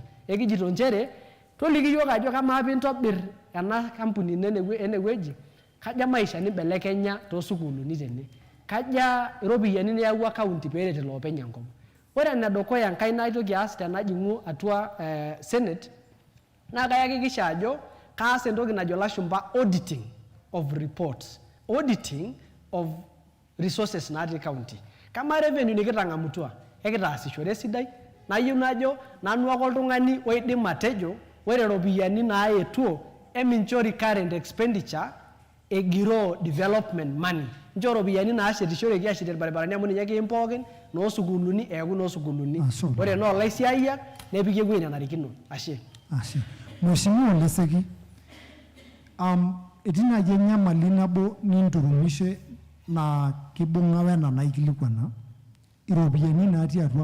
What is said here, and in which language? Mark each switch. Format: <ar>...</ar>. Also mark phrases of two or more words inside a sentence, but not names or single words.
<mas>Ekijito nchere toliki yiok ajo kamaa piintobir ena kampuni enewueji, kaja maisha nibelekenya toosukuuluni tene, kaja iropiyiani niyawua county peeret iloopeny enkop. Ore enedukuya enkai naitoki aas tenajing'u atua Senate naa kayakikisha ajo kaas entoki najo lashumba</mas> <en>auditing of reports, auditing of resources</en> <mas>natii county. Kama revenue nikitang'amutua, ekitaasishore esidai, nayieu najo nanu ake oltung'ani oidim atejo ore iropiyiani naaetuo eminchori</mas> <en>current expenditure</en> <mas>egiroo</mas> <en>development money.</en> <mas>Ncho iropiyiani naashetishoreki ashetie irbaribarani amu ninye kiim pookin, noosukuuluni eeku noosukuuluni. Ore noolaisiayiak nepiki ewueji nenarikino. Ashe. Ashe. Mheshimiwa Leseki, etii naaji enyamali nabo ninturumishe naa kibung'a wena naikilikuana iropiyiani natii atua</mas>